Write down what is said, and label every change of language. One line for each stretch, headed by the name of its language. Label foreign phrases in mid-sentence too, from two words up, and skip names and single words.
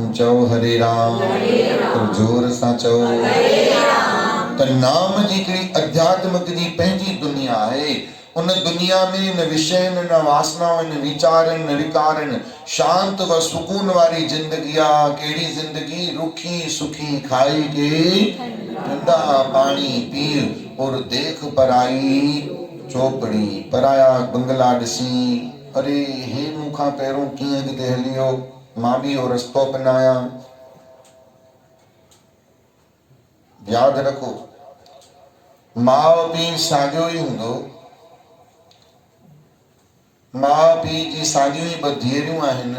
Sindhi: चओ हरे राम, जोर सां चओ। त नाम जी हिकिड़ी अध्यात्मिक जी पंहिंजी दुनिया आहे। उन दुनिया में न विषयनि, न वासनाउनि, न विचारनि, न विकारनि, शांत व सुकून वारी जिंदगी आहे। कहिड़ी जिंदगी?
Hindi: रुखी सुखी खाई के ठंडा पानी पी और देख पराई चौपड़ी।
Sindhi: पराया बंगला ॾिसी अरे हे मूंखां पहिरों कीअं अॻिते हलियो, मां बि इहो रस्तो अपनाया। यादि रखो, माउ पीउ साॻियो ई हूंदो। माउ पीउ जी साॻियूं ई ॿ धीअरूं आहिनि।